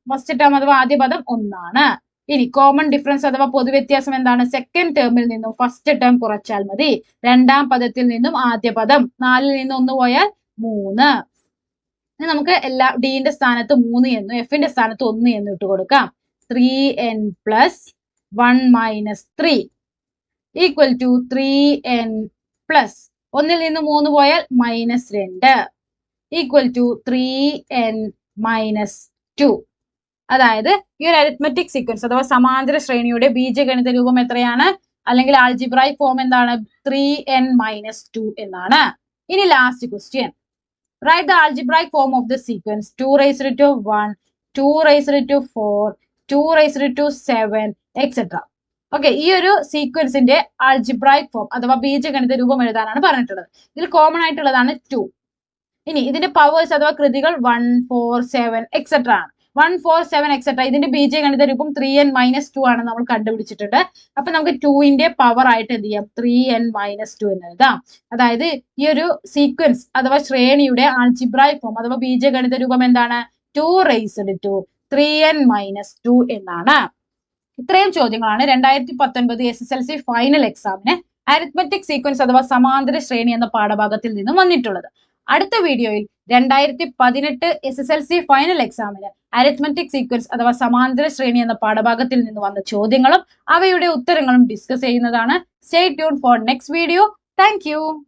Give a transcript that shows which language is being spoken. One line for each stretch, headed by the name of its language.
Malayalam: First term അഥവാ ആദ്യ പദം 1 ഇനി കോമൺ ഡിഫറൻസ് അഥവാ പൊതുവ്യത്യാസം എന്താണ്? സെക്കൻഡ് ടേമിൽ നിന്നും ഫസ്റ്റ് ടേം കുറച്ചാൽ മതി. രണ്ടാം പദത്തിൽ നിന്നും ആദ്യ പദം. 4ൽ നിന്ന് 1 പോയാൽ 3. ഇനി നമുക്ക് എല്ലാ ഡിന്റെ സ്ഥാനത്ത് 3 എന്നും എഫിന്റെ സ്ഥാനത്ത് 1 എന്നും ഇട്ട് കൊടുക്കാം.
English: 3n plus 1 minus 3 equal to 3n plus
Malayalam: 1ൽ നിന്ന് 3 പോയാൽ
English: -2 equal to 3n minus 2.
Malayalam: അതായത് ഈ ഒരു അരിത്മെറ്റിക് സീക്വൻസ് അഥവാ സമാന്തര ശ്രേണിയുടെ ബീജഗണിത രൂപം എത്രയാണ്? അല്ലെങ്കിൽ ആൾജിബ്രായിക് ഫോം എന്താണ്?
English: 3n minus 2
Malayalam: എന്നാണ്. ഇനി
English: Last question. Write the algebraic form of the sequence 2 raised to 1, 2 raised to 4, 2 raised to 7, etc.
Malayalam: Okay, ഈ ഒരു സീക്വൻസിന്റെ ആൾജിബ്രായിക് ഫോം അഥവാ ബീജഗണിത രൂപം എഴുതാനാണ് പറഞ്ഞിട്ടുള്ളത്. ഇതിൽ കോമൺ ആയിട്ടുള്ളതാണ് 2. ഇനി ഇതിന്റെ പവേഴ്സ് അഥവാ കൃതികൾ 1, 4, 7, etc. ആണ്. 1, 4, 7, etc. ഇതിന്റെ ബീജഗണിത രൂപം
English: 3n minus 2
Malayalam: ആണ് നമ്മൾ കണ്ടുപിടിച്ചിട്ടുണ്ട്. അപ്പൊ നമുക്ക് 2ന്റെ പവർ ആയിട്ട് എന്ത് ചെയ്യാം?
English: 3n minus 2
Malayalam: എന്ന് എഴുതാം. അതായത് ഈ ഒരു സീക്വൻസ് അഥവാ ശ്രേണിയുടെ ആൾജിബ്രായിക് ഫോം അഥവാ ബീജഗണിത രൂപം എന്താണ്?
English: 2 raised to 3n minus 2
Malayalam: എന്നാണ്. ഇത്രയും ചോദ്യങ്ങളാണ് 2019 SSLC ഫൈനൽ എക്സാമിന് അരിത്മെറ്റിക് സീക്വൻസ് അഥവാ സമാന്തര ശ്രേണി എന്ന പാഠഭാഗത്തിൽ നിന്നും വന്നിട്ടുള്ളത്. അടുത്ത വീഡിയോയിൽ 2018 SSLC ഫൈനൽ എക്സാമിന് അരിത്മെറ്റിക് സീക്വൻസ് അഥവാ സമാന്തര ശ്രേണി എന്ന പാഠഭാഗത്തിൽ നിന്ന് വന്ന ചോദ്യങ്ങളും അവയുടെ ഉത്തരങ്ങളും ഡിസ്കസ് ചെയ്യുന്നതാണ്.
English: Stay tune for next video. Thank you.